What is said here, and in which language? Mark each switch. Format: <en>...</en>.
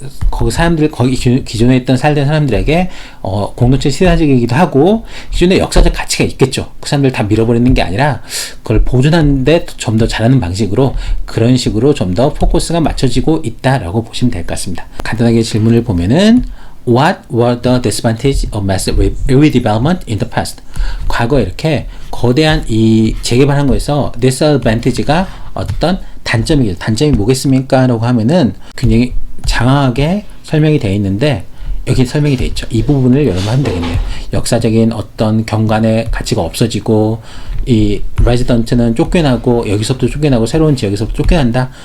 <ko>거기 사람들, 거기 기존에 있던 살던 사람들에게 공동체 신화적이기도 하고 기존에 역사적 가치가 있겠죠. 그 사람들 다 밀어버리는 게 아니라 그걸 보존하는데 좀 더 잘하는 방식으로, 그런 식으로 좀 더 포커스가 맞춰지고 있다라고 보시면 될 것 같습니다.</ko> <en>간단하게 질문을 보면은 What were the disadvantages of massive redevelopment in the past?</en> <ko>과거에 이렇게 거대한 이 재개발한 거에서 disadvantage가 어떤 단점이겠죠. 단점이 뭐겠습니까? 라고 하면은 굉장히 장황하게 설명이 되어 있는데 여기 설명이 되어 있죠. 이 부분을 여러분 하면 되겠네요. 역사적인 어떤 경관의 가치가 없어지고 이 레지던트는 쫓겨나고 여기서부터 쫓겨나고 새로운 지역에서부터 쫓겨난다.</ko>